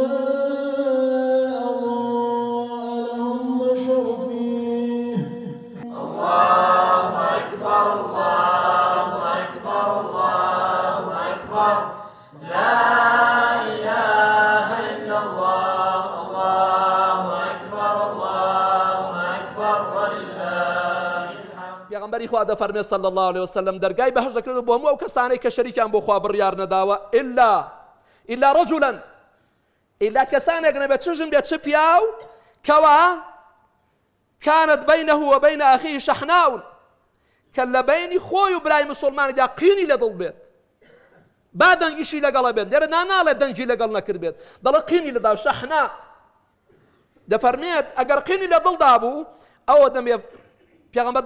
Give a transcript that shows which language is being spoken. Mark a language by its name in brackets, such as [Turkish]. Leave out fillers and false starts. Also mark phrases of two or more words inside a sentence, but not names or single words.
[Arabic] أضاء لهم مشوا فيه الله أكبر الله أكبر الله أكبر لا إله إلا الله الله أكبر الله أكبر ولله الحمد. [Central Kurdish] پیغمبری خوا دەفەرمێ [Arabic] صلی الله عليه وسلم [Central Kurdish] دەرگای بەهەشت دەکرێت بۆ هەموو ئەو کەسانەی کە شەریکیان بۆ خوا بڕیار نەداوە [Arabic] ئیلا رەجولا [Central Kurdish] ئیلا کەسانێک نەبێت چ ژن بێت چ پیاو کەوا [Arabic] كانت بينه وبين أخيه شحناء [Central Kurdish] کە لە بینی خۆی و برای مسلمانیدا قینی لەدڵ بێت با دەنگیشی لەگەڵە بێت لێرە ناناڵێت دەنگی لەگەڵ نەکرد بێت دەڵێ قینی لەدا شەحنا دەفەرمێت ئەگەر قینی لە دڵدا بوو ئەوە دەمێ پیغمبر